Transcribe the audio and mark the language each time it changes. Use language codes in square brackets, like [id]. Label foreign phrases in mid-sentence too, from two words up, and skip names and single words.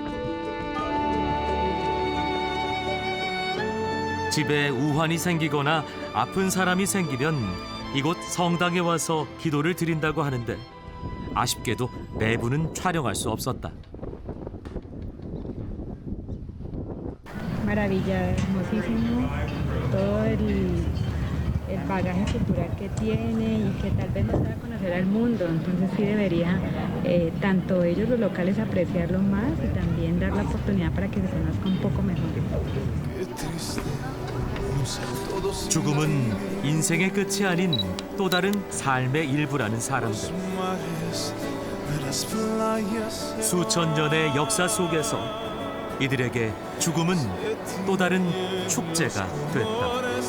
[ko] 집에 우환이 생기거나 아픈 사람이 생기면 이곳 성당에 와서 기도를 드린다고 하는데 아쉽게도 매부는 촬영할 수 없었다. [es] Maravilla, hermosísimo, todo el bagaje cultural que tiene y que tal vez no da a conocer al mundo, entonces sí debería tanto ellos los locales apreciarlo más y también dar la oportunidad para que se conozca un poco mejor. [ko] 죽음은 인생의 끝이 아닌 또 다른 삶의 일부라는 사람들. 수천 년의 역사 속에서 이들에게 죽음은 또 다른 축제가 됐다.